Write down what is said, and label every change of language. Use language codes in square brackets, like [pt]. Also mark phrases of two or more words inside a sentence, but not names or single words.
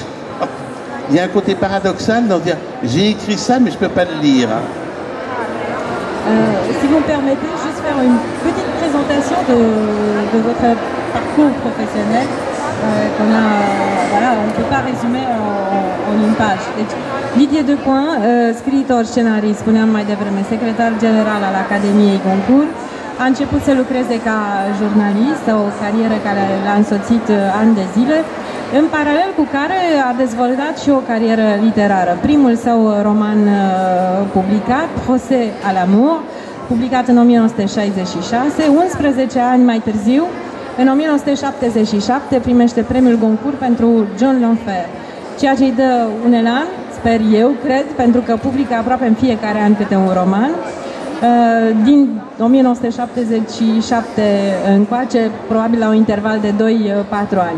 [fr] Il y a un côté paradoxal dans dire j'ai écrit ça mais je ne peux pas le lire. Si vous me permettez, juste faire une petite présentation de votre parcours professionnel. Voilà, on ne peut pas résumer en une page. [ro] Deci, Didier Decoing, scriitor, scenarist, spuneam mai devreme, secretar general al Academiei Goncourt, a început să lucreze ca jurnalist, o carieră care l-a însoțit ani de zile, în paralel cu care a dezvoltat și o carieră literară. Primul său roman publicat, Procès à l'amour, publicat în 1966, 11 ani mai târziu, în 1977 primește premiul Goncourt pentru John l'Enfer, ceea ce îi dă un elan, sper eu, cred, pentru că publică aproape în fiecare an câte un roman. Din 1977 încoace, probabil la un interval de 2-4 ani.